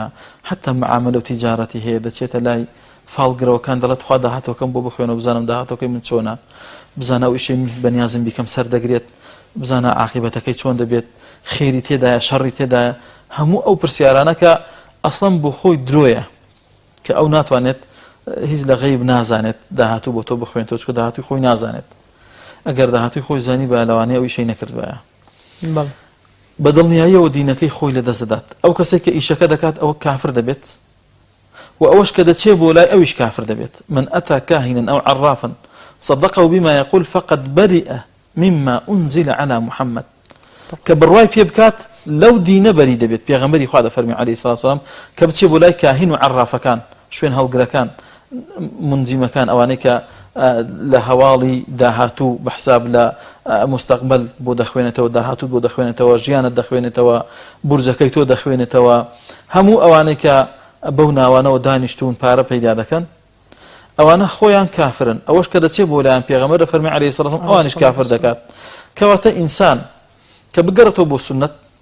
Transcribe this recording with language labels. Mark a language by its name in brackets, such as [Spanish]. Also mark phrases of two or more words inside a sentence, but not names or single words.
[Central Kurdish] حتا معاملە و تیجارەتی هەیە دەچێتە لای فاڵگرەوەکان دەڵێت خوا داهاتۆکەم بۆ بخوێنەوە بزانم داهاتۆکەی من چۆنە بزانە ئەو ئیشەی بەنیازم بیکەم سەر دەگرێت بزانە عاقبەتەکەی چۆن دەبێت خێری تێدایە شەڕی تێدایە هەموو ئەو پرسیارانە کە ئەسڵەن بۆ خۆی درۆیە کە ئەو ناتوانێت هیچ لە غەیب نازانێت داهاتوو بۆ تۆ بخوێنێتەوە چکە داهاتووی خۆی نازانێت ئەگەر داهاتووی خۆی زانی بە لەوانەیە ئەو ئیشەی نەکردبایە بەدڵنیاییەوە دینەکەی خۆی لەدەست دەدات ئەو کەسێک کە ئیشەکە دەکات ئەوە کافر دەبێت و ئەوەش کە دەچێت بۆ لای ئەویش کافر دەبێت [Arabic] من ئەتا کاهنا أو عرافا صدقه بما يقول فقد برئ مما أنزل على محمد [Central Kurdish] کە بڕوای پێ بکات لەو دینە بەری دەبێت پێغەمبەری خوا دەفەرمی [Arabic] عەلەیهی سڵات وسەلام [Central Kurdish] کە بچێت بۆ لای کاهین و عرافەکان شوێن هەڵگرەکان منجیمەکان ئەوانەی کە لە هەواڵی داهاتوو بەحساب لە مستەقبل بۆ دەخوێنێتەوە داهاتوو بۆ دەخوێنێتەوە ژیانت دەخوێنێتەوە بورجەکەی تۆ دەخوێنێتەوە هەموو ئەوانەی کە بەو ناوانەوە دانیشتون پارە پەیدا دەکەن ئەوانە خۆیان کافرن ئەوەش کە دەچێت بۆ لایەن پێغەمبەر دەفەرمی [Arabic] عەلەیهی سڵات وسەلام [Central Kurdish] ئەوانیش کافر دەکات کەواتە ئینسان کە بگەڕێتەوە بۆ سونەت